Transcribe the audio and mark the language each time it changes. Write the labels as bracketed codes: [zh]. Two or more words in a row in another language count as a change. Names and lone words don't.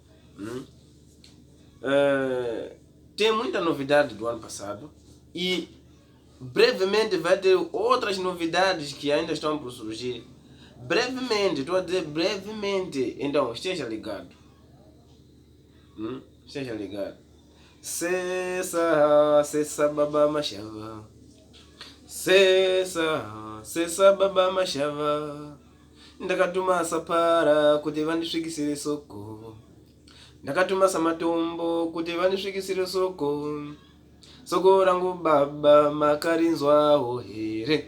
[pt] Tem muita novidade do ano passado e brevemente vai ter outras novidades que ainda estão por surgir. Brevemente, estou a dizer brevemente. Então, esteja ligado. Esteja ligado. [sn] Cessa baba machava. Cessa baba machava. Ndakatumasa para kuti vandisvikisire soko. Ndakatumasa matombo kuti vandisvikisire soko. Soko rangu baba makarinzwawo here.